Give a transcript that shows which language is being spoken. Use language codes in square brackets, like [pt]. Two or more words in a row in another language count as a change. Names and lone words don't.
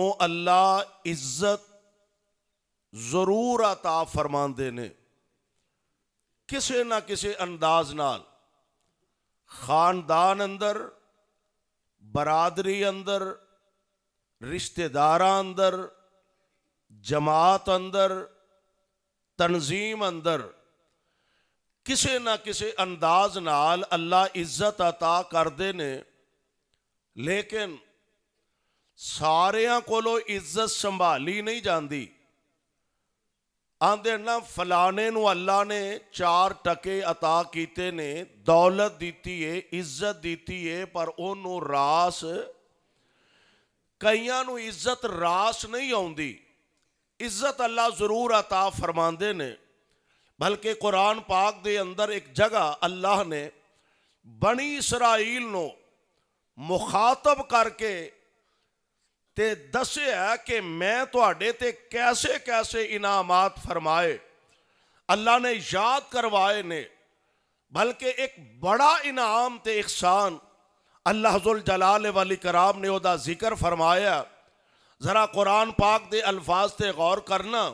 [pa] اللہ عزت ضرور عطا فرماندے نے، کسے نہ کسے انداز نال، خاندان اندر، برادری اندر، رشتہ داراں اندر، جماعت اندر، تنظیم اندر، کسے نہ کسے انداز نال اللہ عزت عطا کردے نے، لیکن ساریاں کولو عزت سنبھالی نہیں جاندی۔ آندے نا فلانے نو اللہ نے 4 ٹکے عطا کیتے نے، دولت دیتی ہے، عزت دیتی ہے، پر انہوں راس، کئیاں نو عزت راس نہیں ہوندی۔ عزت اللہ ضرور عطا فرماندے نے، بلکہ قرآن پاک دے اندر ایک جگہ اللہ نے بنی اسرائیل نو مخاطب کر کے تے دسے ہے کہ میں تواڈے تے کیسے کیسے انعامات فرمائے، اللہ نے یاد کروائے نے، بلکہ ایک بڑا انعام تے احسان اللہ [ar] ذوالجلال والاکرام [pa] نے دا ذکر فرمایا۔ ذرا قرآن پاک دے الفاظ تے غور کرنا۔